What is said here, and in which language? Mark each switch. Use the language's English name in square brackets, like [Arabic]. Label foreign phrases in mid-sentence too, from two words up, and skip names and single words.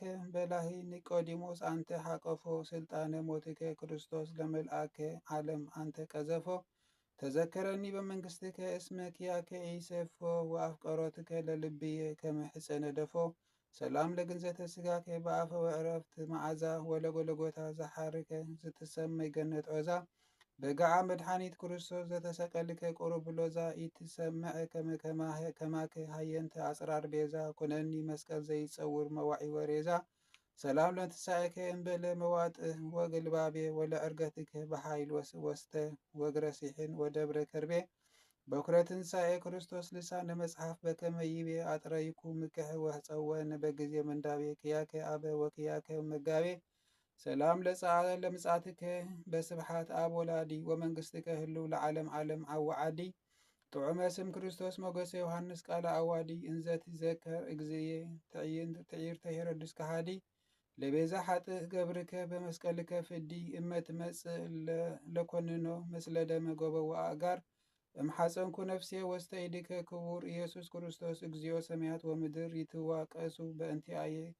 [Geez] በላሂ ኒቆዲሞስ አንተ ሓቀፎ ስልጣነ ሞትከ ክርስቶስ ለመልአከ ዓለም አንተ ቀዘፎ ተዘከረኒ በመንግሥትከ እስመ ኪያከ ኢሰፎ ወአፍቀሮትከ ለልብየ ከመ ሕፀነ ደፎ ሰላም ለግንዘተ ስጋከ በአፈ ወዕረፍት መዓዛ ወለጎለጎታ ዘሓርከ ዝተሰመይ ገነት ዖዛ በጋዓ መድኃኒት ክርስቶስ ዘተሰቀልከ ቁሩብ ሎዛ ኢትሰምዐ ከማከ ሃየንተ አጽራር ቤዛ ኮነኒ መስቀል ዘይጸውር መዋዒ ወሬዛ ሰላም ለትንሣኤከ እምበለ መዋጥህ ወግልባቤ ወለዕርገትከ በኃይል ወስተ ወግረ ሲሕን ወደብረ ከርቤ በኩረ ትንሣኤ ክርስቶስ ልሳነ መጽሐፍ በከመ ይቤ አጥረይኩ ምክሕ ወሕፀወነ በጊዜ ምንዳቤ ክያከ አበ ወክያከ መጋቤ ሰላም ለምጻትከ በስብሓት አብ ወላዲ ወመንግሥትከ ህልው ለዓለም ዓለም ዓዋዓዲ ጥዑመ ስም ክርስቶስ ሞገሰ ዮሐንስ ቃለ አዋዲ እንዘ ትዘከር እግዚእየ ትዕይርተ ሄሮድስ ከሃዲ ለቤዛ ሓጥእ ገብርከ በመስቀልከ ፍዲ እመ ትመጽእ ለኮንኖ ምስለ ደመ ጎበ ወአጋር እምሓፀንኩ ነፍሴ ወስተ ኢድከ ክቡር ኢየሱስ ክርስቶስ እግዚኦ ሰማያት ወምድር ይትዋቀሱ በእንቲአየ